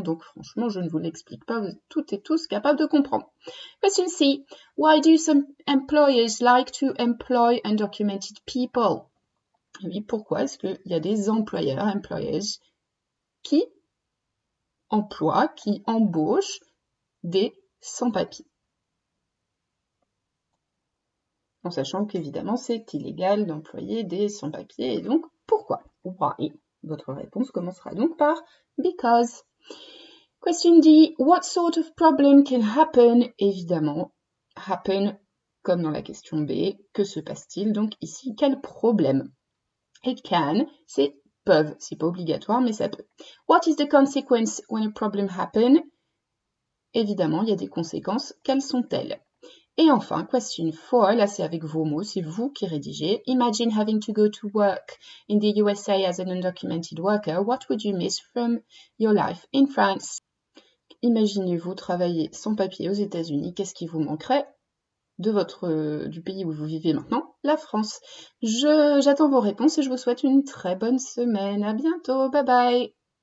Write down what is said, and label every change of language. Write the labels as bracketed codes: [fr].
[fr] Donc, franchement, je ne vous l'explique pas, vous êtes toutes et tous capables de comprendre. Question C. [en] Why do some employers like to employ undocumented people? [fr] Oui, pourquoi est-ce qu'il y a des employeurs, employers, qui emploient, qui embauchent des sans-papiers? En sachant qu'évidemment, c'est illégal d'employer des sans-papiers. Et donc, pourquoi? [en] Why? [fr] Votre réponse commencera donc par because. Question D. [en] What sort of problem can happen? [fr] Évidemment, happen, comme dans la question B. Que se passe-t-il? Donc ici, quel problème? [en] It can, [fr] c'est peuvent. C'est pas obligatoire, mais ça peut. [en] What is the consequence when a problem happen? [fr] Évidemment, il y a des conséquences. Quelles sont-elles? Et enfin, question 4, là c'est avec vos mots, c'est vous qui rédigez. [en] Imagine having to go to work in the USA as an undocumented worker. What would you miss from your life in France? [fr] Imaginez-vous travailler sans papier aux États-Unis. Qu'est-ce qui vous manquerait du pays où vous vivez maintenant, la France? J'attends vos réponses et je vous souhaite une très bonne semaine. À bientôt. [en] Bye bye.